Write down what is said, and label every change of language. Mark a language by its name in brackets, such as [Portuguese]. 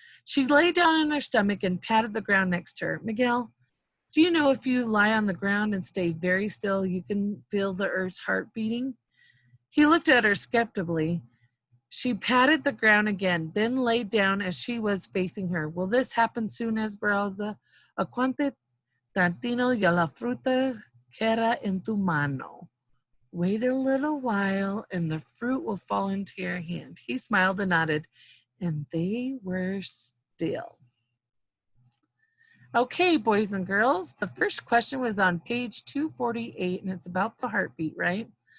[English] She lay down on her stomach and patted the ground next to her. Miguel, do you know if you lie on the ground and stay very still, you can feel the earth's heart beating? He looked at her skeptically. She patted the ground again, then lay down as she was facing her. Will this happen soon, Esperanza? [Spanish] Aguante tantino y la fruta queda en tu mano. [English] Wait a little while and the fruit will fall into your hand. He smiled and nodded, and they were still. Okay, boys and girls, the first question was on page 248, and it's about the heartbeat, right?